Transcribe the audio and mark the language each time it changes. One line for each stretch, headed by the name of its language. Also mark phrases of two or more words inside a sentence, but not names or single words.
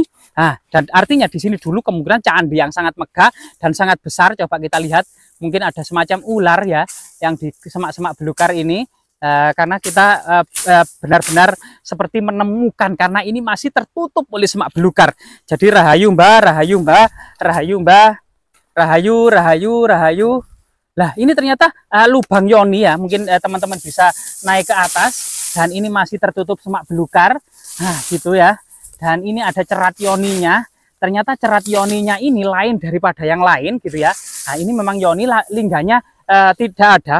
Indonesian: Nah, dan artinya di sini dulu kemungkinan candi yang sangat megah dan sangat besar. Coba kita lihat, mungkin ada semacam ular ya yang di semak-semak belukar ini. Karena kita benar-benar seperti menemukan, karena ini masih tertutup oleh semak belukar.
Javanese: Jadi rahayu mbah, rahayu mbah, rahayu mbah, rahayu, rahayu, rahayu.
Indonesian: Lah ini ternyata lubang yoni ya, mungkin teman-teman bisa naik ke atas, dan ini masih tertutup semak belukar. Nah gitu ya, dan ini ada cerat yoninya. Ternyata cerat yoninya ini lain daripada yang lain gitu ya. Nah ini memang yoni lingganya tidak ada.